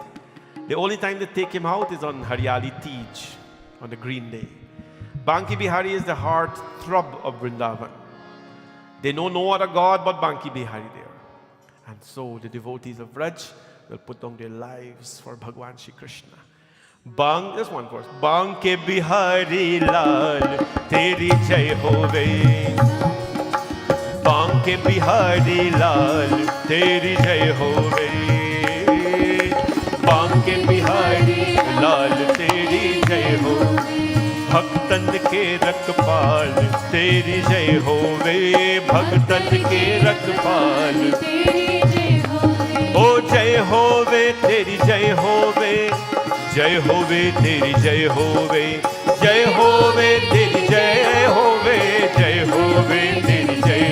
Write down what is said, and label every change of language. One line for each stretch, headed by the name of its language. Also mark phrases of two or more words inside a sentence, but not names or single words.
English: The only time they take him out is on Haryali Tej, on the green day. Banke Bihari is the heart throb of Vrindavan. They know no other God but Banke Bihari there. And so the devotees of Vraj will put down their lives for Bhagwan Shri Krishna. Just one verse.
Hindi: Banke Bihari Lal, तेरी जय होवे. Banke Bihari Lal, तेरी जय होवे. Banke Bihari Lal, तेरी जय होवे. भक्तन के रखपाल तेरी जय होवे, भक्तन के रखपाल तेरी जय होवे, ओ जय होवे तेरी जय होवे, जय होवे तेरी जय होवे, जय होवे तेरी जय होवे, जय होवे तेरी जय